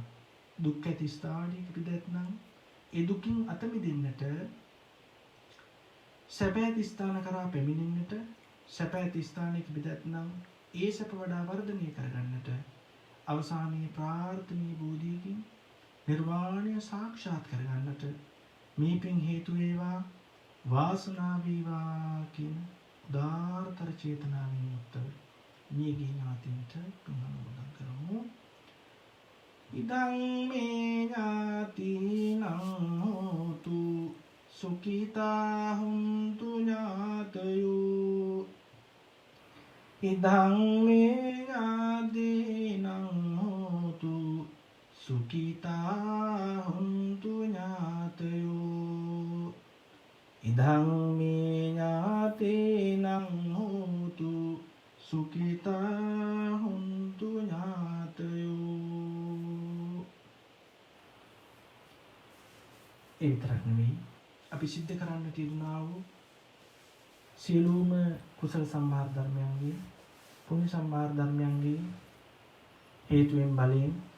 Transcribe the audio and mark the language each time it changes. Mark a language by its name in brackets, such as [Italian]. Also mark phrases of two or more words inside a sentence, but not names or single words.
[Sinhala] දුක් ඇති ස්ථානයක පිටත්නම් ඒ දුකින් අත මිදෙන්නට සැප ඇති ස්ථාන කරා පැමිණෙන්නට සැප ඇති ස්ථානයක පිටත්නම් ඒ සැප වඩා වර්ධනය කරගන්නට අවසානයේ ප්‍රාර්ථනීය බෝධියකින් නිර්වාණය සාක්ෂාත් කරගන්නට මේ පින් හේතු වේවා වාසනාව වේවා කියන උදාාරතර චේතනාවෙන් යුක්තව මියගිය ඥාතීන්ට පින් අනුමෝදන් කරමු. [Pali] ඉදං මේ ඥාතිනං හෝතු සුඛිතා හුන්තු ඥාතයෝ. ඉදං මේ ඥාතිනං හෝතු සුඛිතා හුන්තු ඥාතයෝ. ඉදං මේ ඥාතිනං හෝතු සුඛිතා හුන්තු ඥාතයෝ. [Sinhala] ඒ විතරක් නෙවෙයි අපි සිද්ධ කරන්නට යෙදුනා වූ සියලුම කුසල සම්භාර ධර්මයන්ගේ පුණ්‍ය සම්භාර ධර්මයන්ගේ හේතුයෙන් බලයෙන්